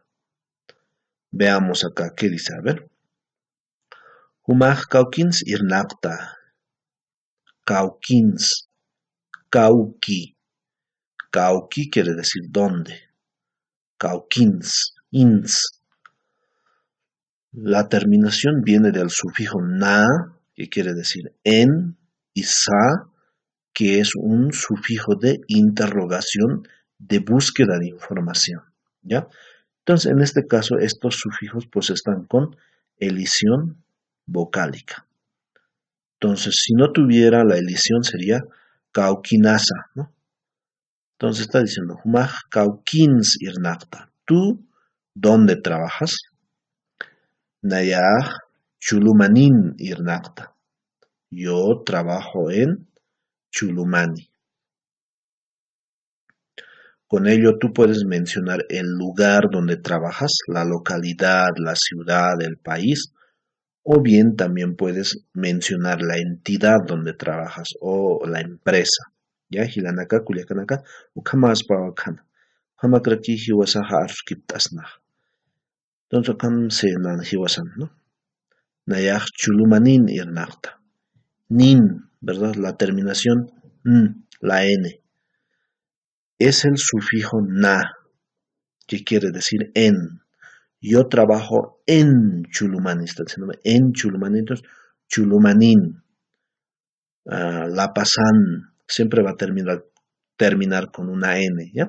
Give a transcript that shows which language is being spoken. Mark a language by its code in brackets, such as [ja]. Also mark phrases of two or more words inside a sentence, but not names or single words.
[es] Veamos acá qué dice, a ver. [ay] Humaj kaukins irnaqta. Kaukins. Kauki. [es] Kauki quiere decir dónde. [ay] Kaukins. Ins. [es] La terminación viene del sufijo na, que quiere decir en, y sa, que es un sufijo de interrogación, de búsqueda de información, ¿ya? Entonces, en este caso, estos sufijos pues están con elisión vocálica. Entonces, si no tuviera la elisión sería kaukinasa, ¿no? Entonces está diciendo, [ay] humaj kaukins irnaqta. [es] ¿Tú dónde trabajas? [ay] Nayaj chulumanin irnaqta. [es] Yo trabajo en Chulumani. Con ello tú puedes mencionar el lugar donde trabajas, la localidad, la ciudad, el país, o bien también puedes mencionar la entidad donde trabajas o la empresa. Ya, [ay] hilanaka, kuliakanaka, ukamas pawakana. Hamakraki hiwasaha arskiptasnah. [es] Entonces, acá [ay] se nan hiwasan, ¿no? Nayaj chulumanin irnakta. [es] Nin, ¿verdad? La terminación la N. Es el sufijo na, que quiere decir en. Yo trabajo en Chulumani, está diciendo en Chulumani, entonces Chulumanin, La Pasan, siempre va a terminar con una N, ¿ya?